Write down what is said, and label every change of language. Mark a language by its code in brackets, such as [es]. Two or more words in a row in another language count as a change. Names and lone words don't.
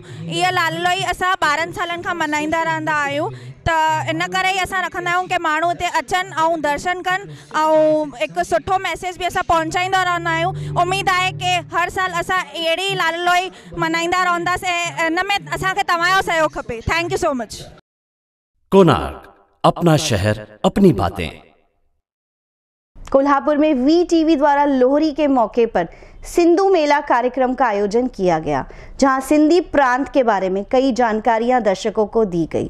[sd] इहा लाल लोई असां 12 सालनि खां मल्हाईंदा रहंदा आहियूं, त इन करे ई असां रखंदा आहियूं कि माण्हू हिते अचनि ऐं दर्शन कनि ऐं हिकु सुठो मैसेज बि असां पहुचाईंदा रहंदा आहियूं। उमेद आहे कि हर साल असां अहिड़ी लाल लोई मल्हाईंदा रहंदासीं ऐं इन में असांखे तव्हांजो सहयोग खपे। [en] thank you so much. [hi] कोणार्क, अपना शहर अपनी बातें। कोल्हापुर में वीटीवी द्वारा लोहरी के मौके पर सिंधु मेला कार्यक्रम का आयोजन किया गया, जहां सिंधी प्रांत के बारे में कई जानकारियां दर्शकों को दी गई।